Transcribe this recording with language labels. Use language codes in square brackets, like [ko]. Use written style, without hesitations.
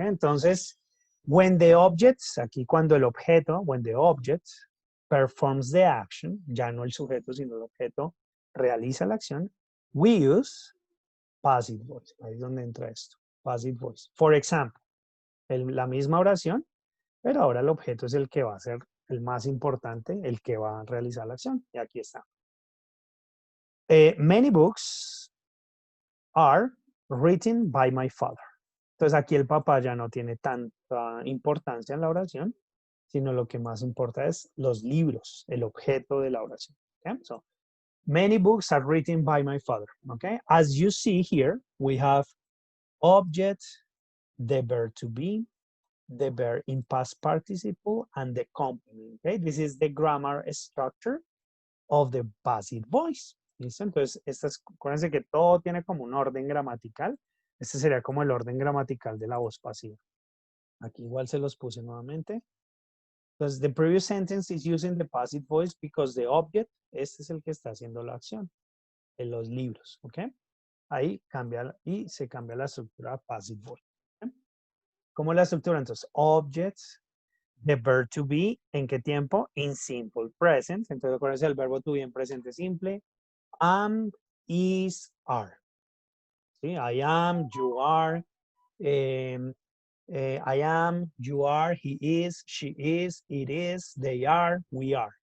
[es] Entonces, [en] when the objects, [es] aquí cuando el objeto, [en] when the object performs the action, [es] ya no el sujeto, sino el objeto realiza la acción, [en] we use passive voice. [es] Ahí es donde entra esto, passive voice. [en] For example, [es] la misma oración, pero ahora el objeto es el que va a ser el más importante, el que va a realizar la acción. Y aquí está. [en] Many books are written by my father. [es] Entonces aquí el papá ya no tiene tanta importancia en la oración, sino lo que más importa es los libros, el objeto de la oración. [en] Okay? So, many books are written by my father. Okay? As you see here, we have object, the verb to be, the verb in past participle, and the complement. Okay? This is the grammar structure of the passive voice. [es] ¿Listo? Entonces, acuérdense que todo tiene como un orden gramatical. Este sería como el orden gramatical de la voz pasiva. Aquí igual se los puse nuevamente. Entonces, [en] the previous sentence is using the passive voice because the object, [es] este es el que está haciendo la acción en los libros, ¿ok? Ahí cambia y se cambia la estructura passive voice. ¿Okay? ¿Cómo es la estructura? [en] Entonces, objects, the verb to be, [es] ¿en qué tiempo? [en] In simple present. [es] Entonces, acuérdense el verbo to be en presente simple. [en] Am, is, are. ¿Sí? I am, you are, I am, you are, he is, she is, it is, they are, we are.